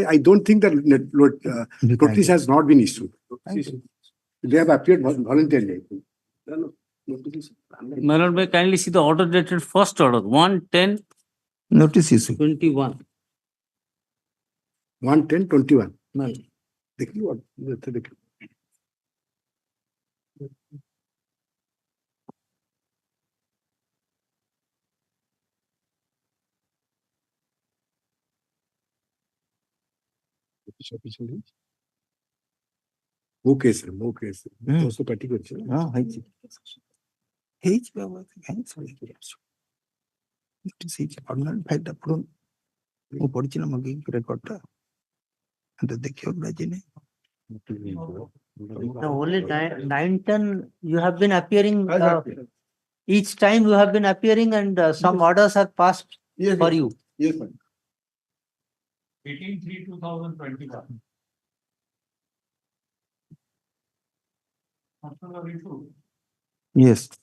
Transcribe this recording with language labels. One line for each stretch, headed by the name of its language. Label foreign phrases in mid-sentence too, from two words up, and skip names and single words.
English: I don't think that notice has not been issued. They have appeared voluntarily. My lord, may I kindly see the order dated first order, 1/10/21. Notice issue. 1/10/21. Madam.
Hindi: देखिए what देखिए.
Odia: ମୋ କେସରେ ଦୋଷ ପାର୍ଟି କରିଛି ନା? ହଁ ହେଇଛି ହେଇଛି ବାବା କାହିଁ ଶୁଣିକି ଆସୁ ନୋଟିସ୍ ହେଇଛି
English: permanent file
Odia: ପଢ଼ୁନ ମୁଁ ପଢିଛି ନା ମଗେଇକି ରେକର୍ଡଟା ଦେଖିବାକୁ ରାଜି ନାହିଁ
English: Now only 9, 10 you have been appearing Each time you have been appearing and some orders are passed Yes, for you. yes, ma'am. 18/3/2021. Yes.